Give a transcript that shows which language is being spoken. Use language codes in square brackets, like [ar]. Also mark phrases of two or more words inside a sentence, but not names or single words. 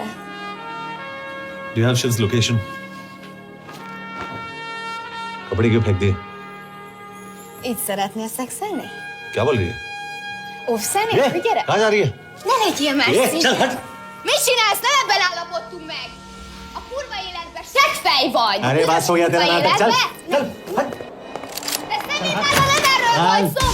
[en] Do you have Shiv's location? [hi] कपड़े क्यों फेंक दिए? [hu] Így szeretnél szexelni? [hi] क्या बोल रही है? [hu] Óvszerni? [hi] ये, [hu] Gyere! [hi] कहाँ जा रही है? [hu] Ne legyél [hi] ये, [hu] messzi! [hi] चल हट! [hu] Mit csinálsz? Nem ebben állapodtunk meg! A kurva életben seggfej vagy! [hi] अरे बात हो गया तेरा नाटक, चल! चल! हट! [hu] Ez nem erről volt szó!